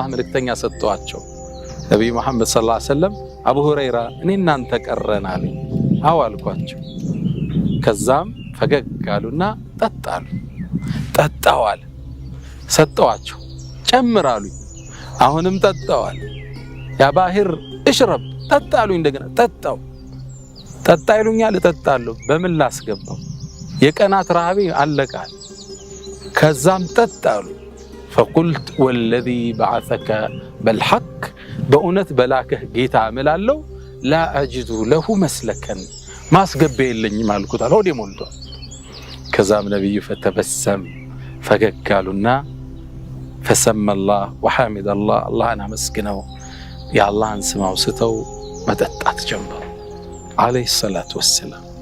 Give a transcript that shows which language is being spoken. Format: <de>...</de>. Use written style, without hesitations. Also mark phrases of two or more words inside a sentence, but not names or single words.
<am>መልእክተኛ ሰጠዋቸው። ነብዩ መሐመድ</am> <ar>صلى الله عليه وسلم</ar> <am>አቡ ሁረይራ እኔ እናንተ ቀረናል አው አልኳቸው። ከዛም ፈገግ አሉና ጠጣሉ። ጠጣዋል። ሰጠዋቸው። ጨምራሉኝ። አሁንም ጠጣዋል። ያ ባህር እሽረብ ጠጣሉኝ። እንደገና ጠጣ ይሉኛል፣ እጠጣለሁ። በምን ላስገባው? የቀናት ረሃቤ አለቃል። ከዛም ጠጣሉ።</am> <ar>فقلت والذي بعثك بالحق</ar> <am>በእውነት በላከህ ጌታ እምላለሁ</am> <ar>لا أجد له مسلكا</ar> <am>ማስገባ የለኝም አልኩት። ሆዴ ሞልቷል። ከዛም ነብዩ فتبسم ፈገግ አሉና</am> <ar>فسمى الله وحمد الله</ar> <am>አላህን አመስግነው የአላህን ስም አውስተው መጠጣት ጀመሩ።</am> <ar>عليه الصلاة والسلام</ar>